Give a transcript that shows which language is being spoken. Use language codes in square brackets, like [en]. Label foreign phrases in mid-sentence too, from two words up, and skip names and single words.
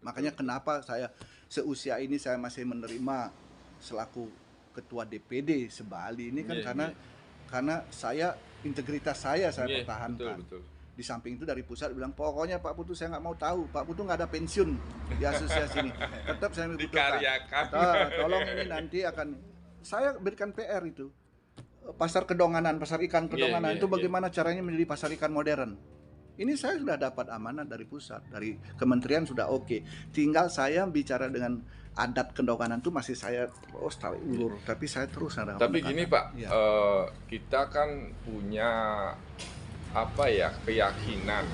[id] Makanya kenapa saya seusia ini saya masih menerima selaku ketua DPD sebali ini kan Iya, karena saya integritas saya Iya, pertahankan. betul. Di samping itu dari pusat bilang pokoknya Pak Putu saya nggak mau tahu, Pak Putu nggak ada pensiun di asosiasi ini, tetap saya membutuhkan. Dikaryakan. Tolong ini nanti akan saya berikan PR itu. Pasar Kedonganan, pasar ikan Kedonganan Iya, itu iya, bagaimana caranya menjadi pasar ikan modern. Ini saya sudah dapat amanat dari pusat, dari kementerian sudah oke. Tinggal saya bicara dengan adat Kedonganan itu masih saya terus tarik ulur, tapi saya terus ada. Tapi gini Pak, Iya. kita kan punya apa ya keyakinan